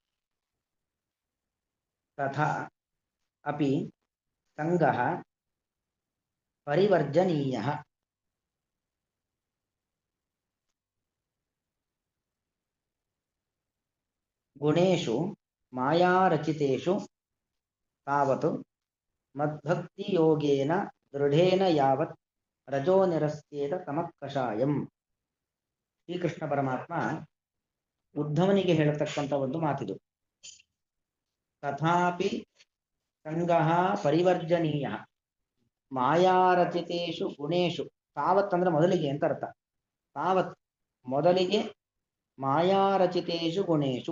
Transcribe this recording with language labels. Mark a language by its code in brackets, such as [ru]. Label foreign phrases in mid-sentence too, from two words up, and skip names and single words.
[sa] तथा अपि संगः परिवर्जनीयः गुणेषु मायारचितेषु तावत् मद्भक्तियोगेन दृढेन यावत् रजो निरस्तेत तमः कಷಾಯಂ. [kn] ಶ್ರೀಕೃಷ್ಣ ಪರಮಾತ್ಮ ಉದ್ಧವನಿಗೆ ಹೇಳತಕ್ಕಂಥ ಒಂದು ಮಾತಿದು. [sa] ತಥಾಪಿ ಸಂಗಃ ಪರಿವರ್ಜನೀಯ ಮಾಯಾರಚಿತೇಷು ಗುಣೇಶು. [kn] ತಾವತ್ ಅಂದ್ರೆ ಮೊದಲಿಗೆ ಅಂತ ಅರ್ಥ. ತಾವತ್ ಮೊದಲಿಗೆ [sa] ಮಾಯಾರಚಿತೇಷು ಗುಣೇಶು.